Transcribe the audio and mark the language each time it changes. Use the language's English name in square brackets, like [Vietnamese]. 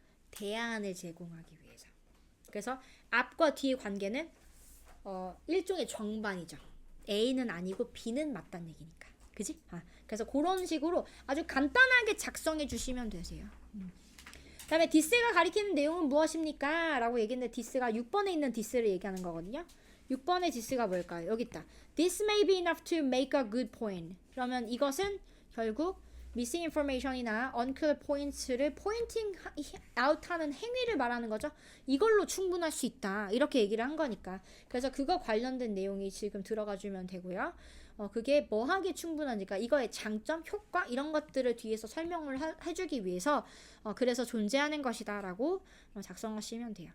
[Korean] 대안을 제공하기 위해서. 그래서 앞과 뒤의 관계는 일종의 정반이죠. A는 아니고 B는 맞다는 얘기니까. 그지? 그래서 그런 식으로 아주 간단하게 작성해 주시면 되세요. 그 다음에 this가 가리키는 내용은 무엇입니까? 라고 얘기했는데 this가 6번에 있는 this를 얘기하는 거거든요. 6번의 this가 뭘까요? 여기 있다. [English] This may be enough to make a good point. [Korean] 그러면 이것은 결국 [English] missing information [Korean] 이나 [English] unclear points [Korean] 를 [English] pointing out [Korean] 하는 행위를 말하는 거죠. 이걸로 충분할 수 있다. 이렇게 얘기를 한 거니까. 그래서 그거 관련된 내용이 지금 들어가 주면 되고요. 그게 뭐 하기에 충분하니까 이거의 장점, 효과 이런 것들을 뒤에서 설명을 해주기 위해서 그래서 존재하는 것이다 라고 작성하시면 돼요.